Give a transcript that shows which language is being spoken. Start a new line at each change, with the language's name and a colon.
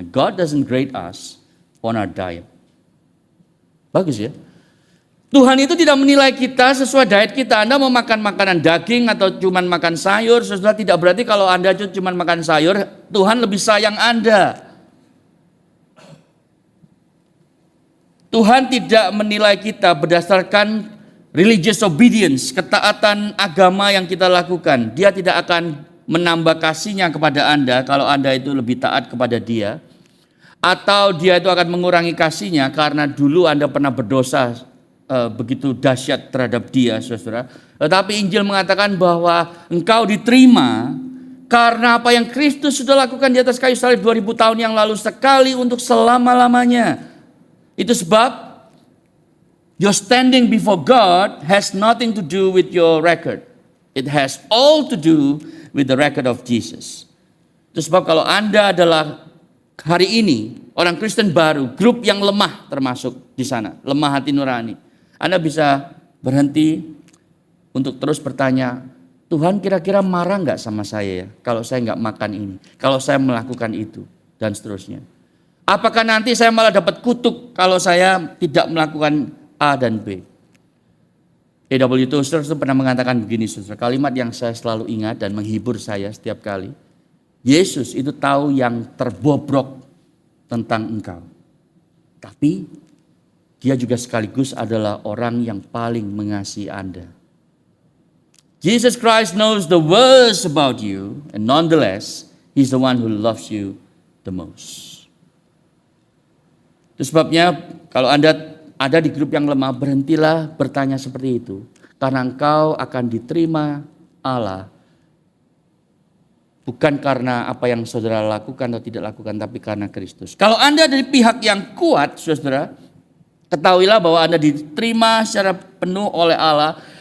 English: God doesn't grade us on our diet.
Indonesian: Bagus ya. Tuhan itu tidak menilai kita sesuai diet kita. Anda mau makan makanan daging atau cuma makan sayur, saudara, tidak berarti kalau Anda cuma makan sayur, Tuhan lebih sayang Anda. Tuhan tidak menilai kita berdasarkan religious obedience, ketaatan agama yang kita lakukan. Dia tidak akan menambah kasihnya kepada Anda kalau Anda itu lebih taat kepada Dia. Atau Dia itu akan mengurangi kasihnya karena dulu Anda pernah berdosa begitu dahsyat terhadap Dia, saudara. Tetapi Injil mengatakan bahwa engkau diterima karena apa yang Kristus sudah lakukan di atas kayu salib 2000 tahun yang lalu, sekali untuk selama-lamanya. Itu sebab
English: your standing before God has nothing to do with your record. It has all to do with the record of Jesus.
Indonesian: Itu sebab kalau Anda adalah hari ini orang Kristen baru, grup yang lemah termasuk di sana, lemah hati nurani, Anda bisa berhenti untuk terus bertanya, Tuhan kira-kira marah nggak sama saya ya kalau saya nggak makan ini, kalau saya melakukan itu, dan seterusnya. Apakah nanti saya malah dapat kutuk kalau saya tidak melakukan A dan B? A.W. Tozer itu pernah mengatakan begini, saudara, kalimat yang saya selalu ingat dan menghibur saya setiap kali. Yesus itu tahu yang terbobrok tentang engkau. Tapi Dia juga sekaligus adalah orang yang paling mengasihi Anda.
English: Jesus Christ knows the worst about you, and nonetheless, He's the one who loves you the most.
Indonesian: Itu sebabnya kalau Anda ada di grup yang lemah, berhentilah bertanya seperti itu. Karena engkau akan diterima Allah. Bukan karena apa yang saudara lakukan atau tidak lakukan, tapi karena Kristus. Kalau Anda dari pihak yang kuat, saudara, ketahuilah bahwa Anda diterima secara penuh oleh Allah.